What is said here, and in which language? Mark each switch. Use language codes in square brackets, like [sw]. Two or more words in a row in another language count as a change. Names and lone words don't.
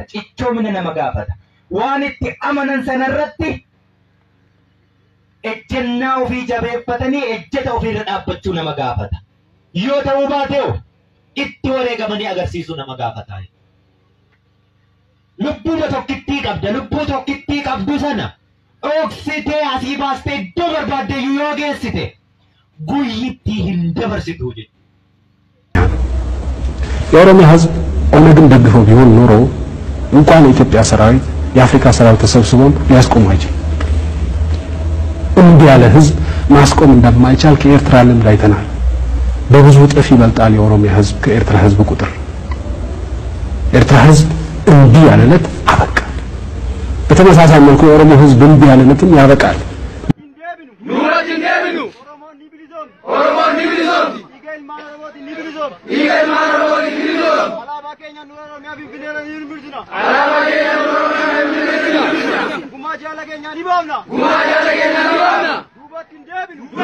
[om] Cichoomina nama gaafata. Waan itti amanan sanarratti ejjennaa ofii jabeeffatanii ejjeta ofiirra dhaabbachuu nama gaafata. Yoo ta'uu baateewu itti wareegamanii agarsiisuu nama gaafata. Lubbuuma tokkittii qabda. Lubbuu tokkittii qabdu sana dhoksitee asii baastee iddoo barbaadde yoo geessite ጉይቲ እንደበርሲቱ ጂ [am] የኦሮሚያ ህዝብ ኦነግን ደግፈው ቢሆን ኖሮ እንኳን የኢትዮጵያ ሰራዊት የአፍሪካ ሰራዊት ተሰብስቦም ሊያስቆም አይችልም። እንዲህ ያለ ህዝብ ማስቆም እንደማይቻል ከኤርትራ ልምድ አይተናል። በብዙ እጥፍ ይበልጣል የኦሮሚያ ህዝብ ከኤርትራ ህዝብ ቁጥር። ኤርትራ ህዝብ እንዲህ ያለለት አበቃ። በተመሳሳይ መልኩ የኦሮሞ ህዝብ እንዲህ ያለለትም ያበቃል። [om] Oromoon ni bilisoomti. Igel maarabooti ni bilisoomti. Alaabaa keenya nu Oromiyaa Finfinnee ni bilisoomna. Gumaa jaala keenya ni baafna. Duubatti hin deebinu.